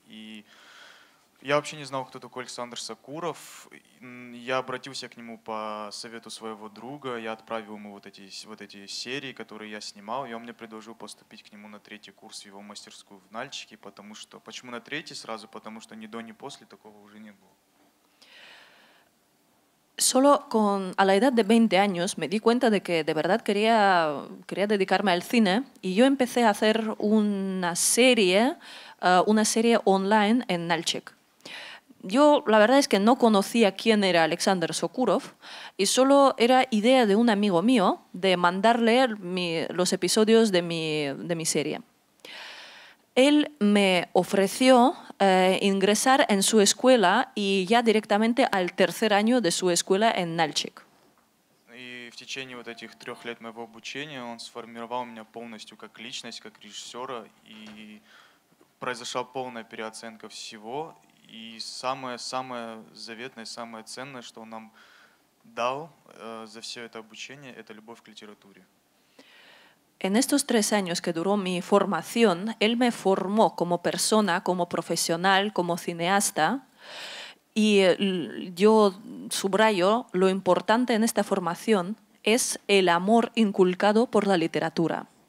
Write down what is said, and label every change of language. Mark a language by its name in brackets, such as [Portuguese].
[Russian] И я вообще не знал, кто такой Александр Сокуров. Я обратился к нему по совету своего друга, я отправил ему вот эти серии, которые я снимал, и он мне предложил поступить к нему на 3-й курс в его мастерскую в Нальчике, потому что... Почему на 3-й сразу? Потому что ни до, ни после такого уже не было. [Spanish] Solo a la edad de 20 años me di cuenta de que de verdad quería dedicarme al cine y yo empecé a hacer una serie online en Nalchik. Yo la verdad es que no conocía quién era Alexander Sokurov y solo era idea de un amigo mío de mandarle los episodios de mi serie. Él me ofreció ingresar en su escuela y ya directamente al 3er año de su escuela en Nalchik. [Russian] И в течение вот этих 3 лет моего обучения он сформировал меня полностью как личность, как режиссера, и произошла полная переоценка всего. И самое заветное, самое ценное, что он нам дал за все это обучение, это любовь к литературе. [Spanish] En estos 3 años que duró mi formación, él me formó como persona, como profesional, como cineasta. Y yo subrayo lo importante en esta formación es el amor inculcado por la literatura.